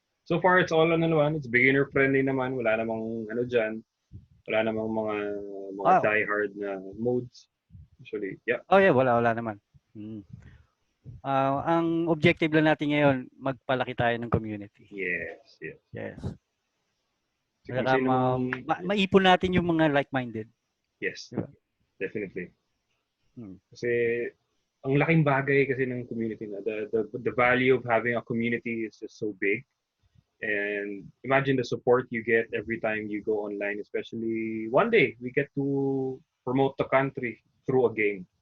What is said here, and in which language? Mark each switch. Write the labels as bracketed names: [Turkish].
[English] So far, it's all it's beginner-friendly [Filipino] naman. Wala namang dyan. Wala namang mga die-hard na modes. [English] Usually, yeah. [Filipino] Wala naman. Ang objective lang natin ngayon, magpalaki tayo ng community. [English] Yes. [Filipino] Saka maipon natin yung mga like-minded. [English] Yes, diba? Definitely. [Filipino] Kasi ang laking bagay kasi ng community na. [English] The value of having a community is just so big. And imagine the support you get every time you go online, especially one day we get to promote the country through a game.